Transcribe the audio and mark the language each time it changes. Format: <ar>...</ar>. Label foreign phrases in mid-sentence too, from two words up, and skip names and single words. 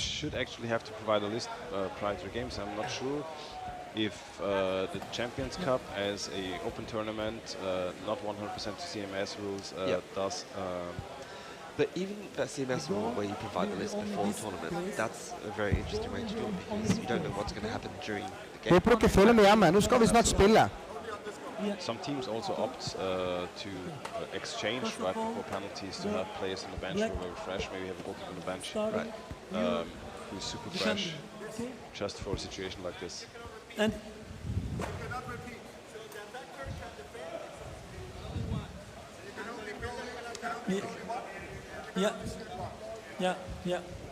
<en>should actually have to provide a list prior to the games. I'm not sure if the Champions Cup as a open tournament, not 100% to CMS rules, does. But even that CMS rule where you provide the list before the tournament, that's a very interesting way to do it because you don't know what's going to happen during the game.</en> <no>Det bruker følge med hjemme. Nå skal vi snart spille.</no> <en>Some teams also opt to exchange right before penalties to have players on the bench who are very fresh. Maybe have a goalkeeper on the bench who's super fresh, just for a situation like this. And yeah.</en>